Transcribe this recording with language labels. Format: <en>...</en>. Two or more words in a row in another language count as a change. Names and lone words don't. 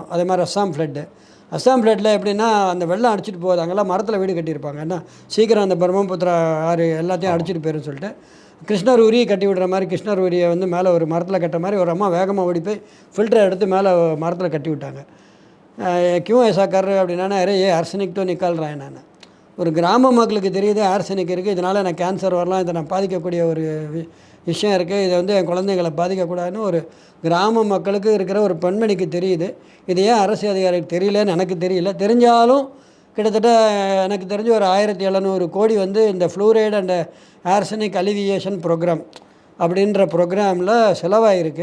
<ta>அதே மாதிரி அஸ்ஸாம் ஃப்ளட்டில் எப்படின்னா அந்த வெள்ளம் அடிச்சிட்டு போகுது. அங்கெல்லாம் மரத்தில் வீடு கட்டியிருப்பாங்க. ஏன்னா சீக்கிரம் அந்த பிரம்மபுத்திரா ஆறு எல்லாத்தையும் அடிச்சிட்டு போயிருன்னு சொல்லிட்டு கிருஷ்ணர் உரியை கட்டி விடுற மாதிரி, கிருஷ்ணர் உரியை வந்து மேலே ஒரு மரத்தில் கட்ட மாதிரி ஒரு அம்மா வேகமாக ஓடி போய் ஃபில்டரை எடுத்து மேலே மரத்தில் கட்டி விட்டாங்க.</ta> <hi>கியூ ऐसा कर रहे அப்படின்னா அரே ஆர்சனிக் तो निकाल रहा है.</hi> <ta>நான் ஒரு கிராம மக்களுக்கு தெரியுது ஆர்சனிக் இருக்குது, இதனால் எனக்கு கேன்சர் வரலாம், இதை நான் பாதிக்கக்கூடிய ஒரு விஷயம் இருக்குது, இதை வந்து என் குழந்தைங்களை பாதிக்கக்கூடாதுன்னு ஒரு கிராம மக்களுக்கு இருக்கிற ஒரு பெண்மணிக்கு தெரியுது. இது ஏன் அரசு அதிகாரிக்கு தெரியலன்னு எனக்கு தெரியல. தெரிஞ்சாலும் கிட்டத்தட்ட எனக்கு தெரிஞ்சு ஒரு 1700 கோடி வந்து இந்த</ta> <en>Fluoride and Arsenic Alleviation Program</en> <ta>அப்படின்ற ப்ரோக்ராமில் செலவாயிருக்கு.</ta>